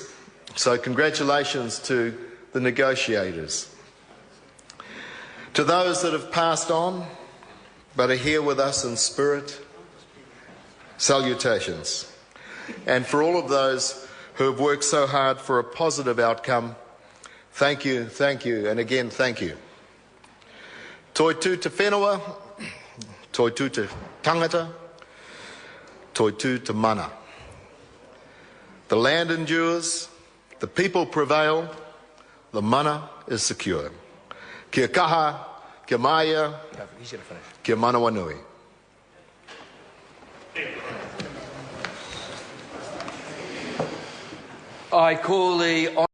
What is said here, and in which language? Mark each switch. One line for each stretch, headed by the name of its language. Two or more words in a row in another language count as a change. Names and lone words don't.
English: So congratulations to the negotiators To those that have passed on but are here with us in spirit, salutations. And for all of those who have worked so hard for a positive outcome, thank you, and again, thank you.
Māori: Toi tū te whenua, toi tū te tangata, toi tū te mana.
English: The land endures, the people prevail, the mana is secure.
Māori: Kia kaha, kia maia, kia manawa nui.
English: I call the